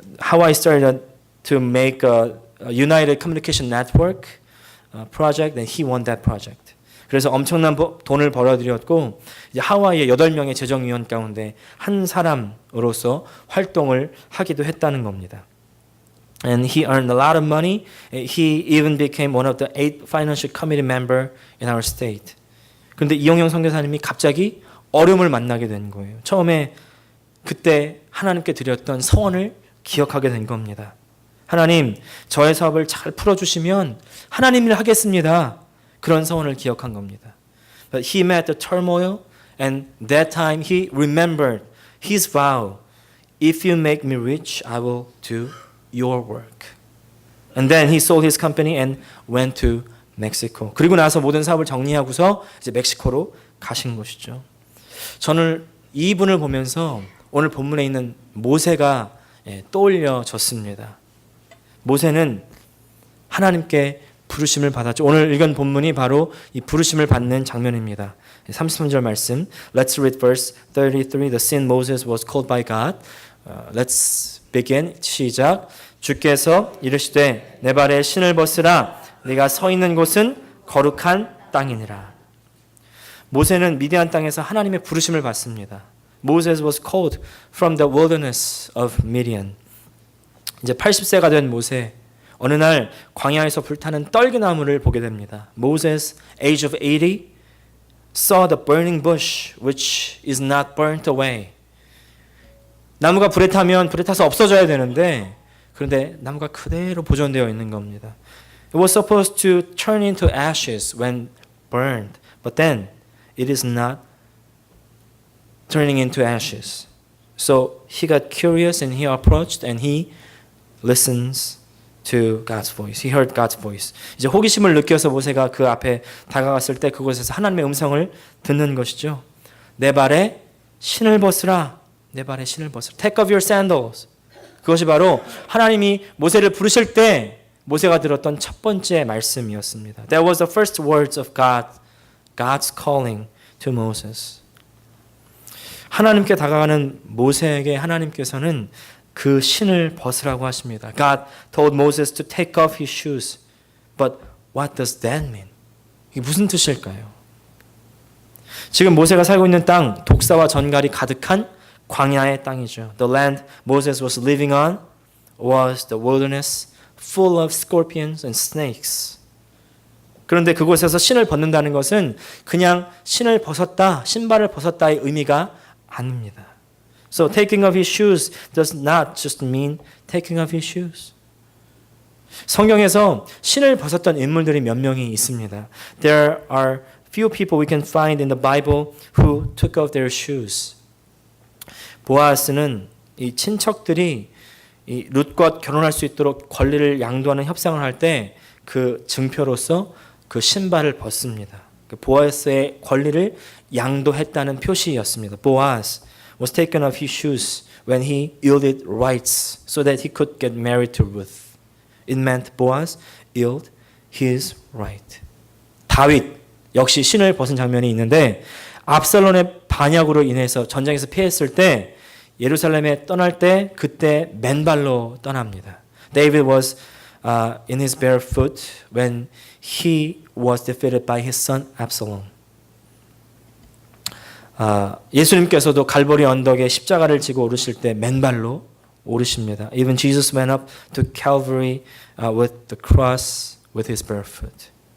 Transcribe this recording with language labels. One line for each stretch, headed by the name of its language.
English: Hawaii started to make a United Communication Network project, and he won that project.
Korean: 그래서 엄청난 돈을 벌어들였고 이제 하와이의 8명의 재정위원 가운데 한 사람으로서 활동을 하기도 했다는 겁니다.
English: And he earned a lot of money. He even became one of the 8 financial committee member in our state.
Korean: 그런데 이영용 선교사님이 갑자기 어려움을 만나게 된 거예요. 처음에 그때 하나님께 드렸던 서원을 기억하게 된 겁니다. 하나님, 저의 사업을 잘 풀어주시면 하나님 일 하겠습니다. 그런 서원을 기억한 겁니다.
English: But he met the turmoil and that time he remembered his vow. If you make me rich, I will do your work. And then he sold his company and went to Mexico.
Korean: 그리고 나서 모든 사업을 정리하고서 이제 멕시코로 가신 것이죠. 저는 이분을 보면서 오늘 본문에 있는 모세가 떠올려졌습니다. 모세는 하나님께 부르심을 받았죠. 오늘 읽은 본문이 바로 이 부르심을 받는 장면입니다. 33절 말씀.
English: Let's read verse 33. The sin Moses was called by God. Let's begin.
Korean: 시작. 주께서 이르시되 내 발에 신을 벗으라. 네가 서 있는 곳은 거룩한 땅이니라. 모세는 미디안 땅에서 하나님의 부르심을 받습니다.
English: Moses was called from the wilderness of Midian.
Korean: 이제 80세가 된 모세, 어느 날 광야에서 불타는 떨기나무를 보게 됩니다.
English: Moses, age of 80, saw the burning bush which is not burnt away. 나무가 불에 타면 불에 타서 없어져야 되는데 그런데 나무가 그대로 보존되어 있는 겁니다. It was supposed to turn into ashes when burned, but then it is not turning into ashes. So he got curious and he approached and he listens to God's voice. He heard God's voice.
Korean: 이제 호기심을 느껴서 모세가 그 앞에 다가갔을 때 그곳에서 하나님의 음성을 듣는 것이죠. 내 발에 신을 벗으라. 내 발에 신을 벗으라.
English: Take off your sandals.
Korean: 그것이 바로 하나님이 모세를 부르실 때 모세가 들었던 첫 번째 말씀이었습니다.
English: That was the first words of God. God's calling to Moses.
Korean: 하나님께 다가가는 모세에게 하나님께서는 그 신을 벗으라고 하십니다.
English: God told Moses to take off his shoes. But what does that mean?
Korean: 이게 무슨 뜻일까요? 지금 모세가 살고 있는 땅, 독사와 전갈이 가득한 광야의 땅이죠.
English: The land Moses was living on was the wilderness full of scorpions and snakes.
Korean: 그런데 그곳에서 신을 벗는다는 것은 그냥 신을 벗었다, 신발을 벗었다의 의미가 아닙니다.
English: So taking off his shoes does not just mean taking off his shoes.
Korean: 성경에서 신을 벗었던 인물들이 몇 명이 있습니다.
English: There are few people we can find in the Bible who took off their shoes.
Korean: 보아스는 이 친척들이 이 룻과 결혼할 수 있도록 권리를 양도하는 협상을 할 때 그 증표로서 그 신발을 벗습니다. 그 보아스의 권리를 양도했다는 표시였습니다.
English: Boaz was taken off his shoes when he yielded rights so that he could get married to Ruth. It meant Boaz yielded his right.
Korean: 다윗 역시 신을 벗은 장면이 있는데 압살롬의 반역으로 인해서 전쟁에서 피했을 때 예루살렘에 떠날 때 그때 맨발로 떠납니다.
English: David was in his bare foot when he was defeated by his son Absalom.
Korean: 예수님께서도 갈보리 언덕에 십자가를 지고 오르실 때 맨발로 오르십니다.
English: Even Jesus went up to Calvary with the cross with his bare foot.